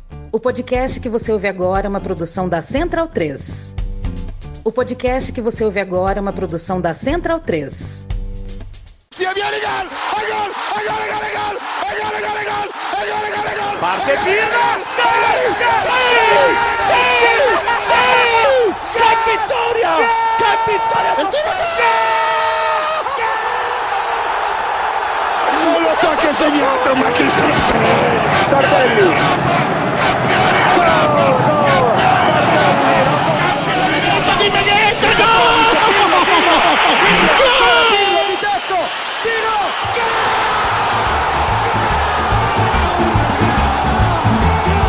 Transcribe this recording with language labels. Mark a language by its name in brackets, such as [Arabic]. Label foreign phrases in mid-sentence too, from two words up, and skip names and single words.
[Portuguese] O podcast que você ouve agora é uma produção da Central 3. O podcast que você ouve agora é uma produção da Central 3. [Italian] Parte Pirlo! Sì! Che vittoria! Che vittoria! Non lo so che ha segnato, ma chi se lo frega! Tardelli! [Portuguese] Olá